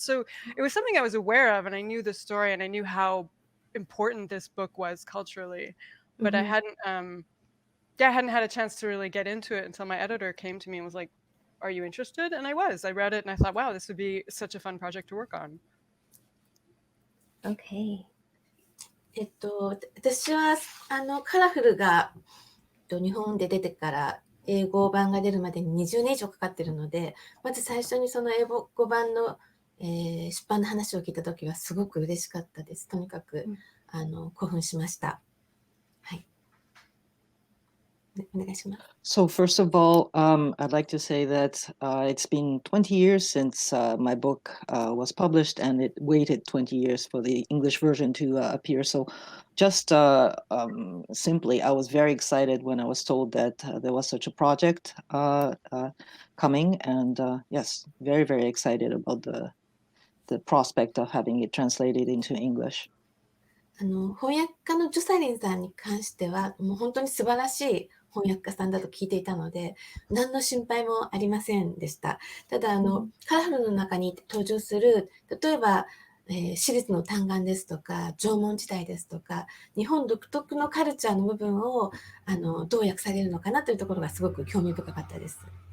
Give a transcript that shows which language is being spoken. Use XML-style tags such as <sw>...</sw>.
<en>So it was something I was aware of, and I knew the story, and I knew how important this book was culturally. But I hadn't had a chance to really get into it until my editor came to me and was like, "Are you interested?" And I was. I read it and I thought, wow, this would be such a fun project to work on. Okay.</en> <ja>私はカラフルが日本で出てから英語版が出るまでに20年以上かかってるので、まず最初にその英語版の、出版の話を聞いたときはすごく嬉しかったです。とにかく、興奮しました。はい。お願いします。</ja> <en>So first of all, I'd like to say that it's been 20 years since my book was published, and it waited 20 years for the English version to appear. So just simply, I was very excited when I was told that there was such a project coming, and yes, very, very excited about the prospect of having it translated into English.</en> <ja>翻訳家のジョサリンさんに関しては、もう本当に素晴らしい翻訳家さんだと聞いていたので、何の心配もありませんでした。ただ、カラフルの中に登場する、例えば、私立の単眼ですとか、縄文時代ですとか、日本独特のカルチャーの部分をどう訳されるのかなというところがすごく興味深かったです。</ja>